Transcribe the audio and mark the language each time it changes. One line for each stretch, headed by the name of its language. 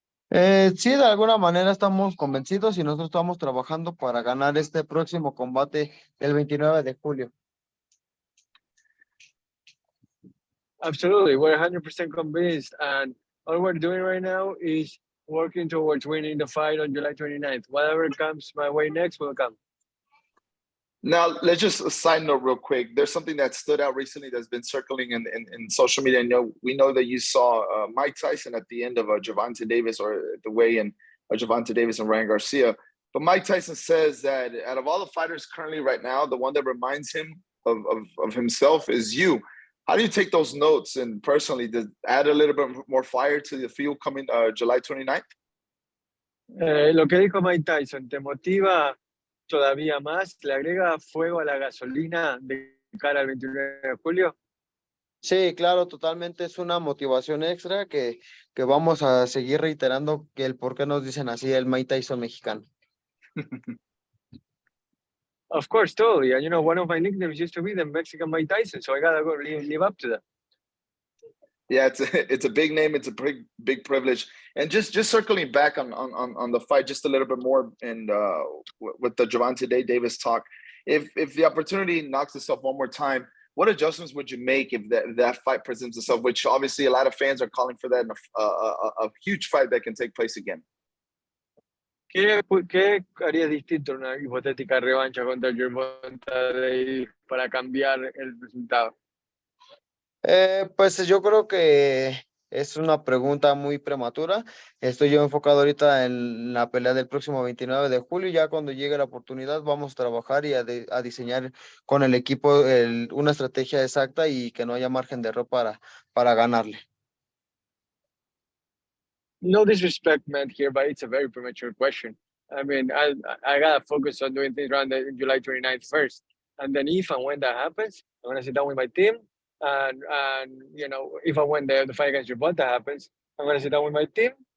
Spanish: Sí, de alguna manera estamos convencidos y nosotros estamos trabajando para ganar este próximo combate el 29 de julio.
English: Absolutely, we're 100% convinced, and all we're doing right now is working towards winning the fight on July 29th. Whatever comes my way next will come. Now, let's just a side note real quick. There's something that stood out recently that's been circling in social media. We know that you saw Mike Tyson at the end of Gervonta Davis, or the weigh-in of Gervonta Davis and Ryan Garcia. But Mike Tyson says that out of all the fighters currently right now, the one that reminds him of himself is you. How do you take those notes and personally to add a little bit more fire to the field coming July 29th?
Spanish: Lo que dijo Mike Tyson, ¿te motiva todavía más? ¿Le agrega fuego a la gasolina de cara al 29 de julio? Sí, claro, totalmente. Es una motivación extra que vamos a seguir reiterando, que el por qué nos dicen así el Mike Tyson mexicano.
English: Of course, totally. And one of my nicknames used to be the Mexican Mike Tyson, so I gotta go live up to that. Yeah, it's a big name. It's a big privilege. And just circling back on the fight just a little bit more, and with the Gervonta Davis talk, if the opportunity knocks itself one more time, what adjustments would you make if that fight presents itself? Which obviously a lot of fans are calling for that, and a huge fight that can take place again.
Spanish: ¿Qué harías distinto en una hipotética revancha contra Gervonta Davis para cambiar el resultado? Pues yo creo que es una pregunta muy prematura. Estoy yo enfocado ahorita en la pelea del próximo 29 de julio. Ya cuando llegue la oportunidad vamos a trabajar y a diseñar con el equipo una estrategia exacta y que no haya margen de error para ganarle.
English: No disrespect meant here, but it's a very premature question. I mean, I gotta focus on doing things around the July 29th first. And then if and when that happens, I'm gonna sit down with my team. And if and when the fight against Gervonta happens, I'm gonna sit down with my team.